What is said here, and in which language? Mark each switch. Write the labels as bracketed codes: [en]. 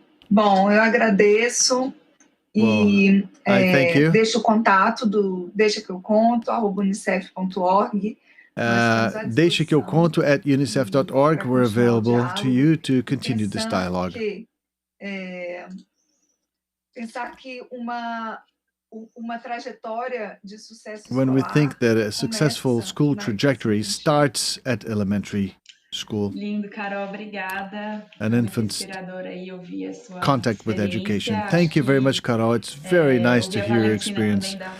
[pt] Bom, eu agradeço e deixo o contato do Deixa que eu conto, @unicef.org. Deixa que eu conto at unicef.org. [en] We're available to you to continue this dialogue. [pt] Pensar que uma trajetória de sucesso [en] when we think that a successful school trajectory starts at elementary school, [pt] lindo, Carol, obrigada. [en] An infant's contact with education. Thank you very much, Carol. It's very nice to hear your experience.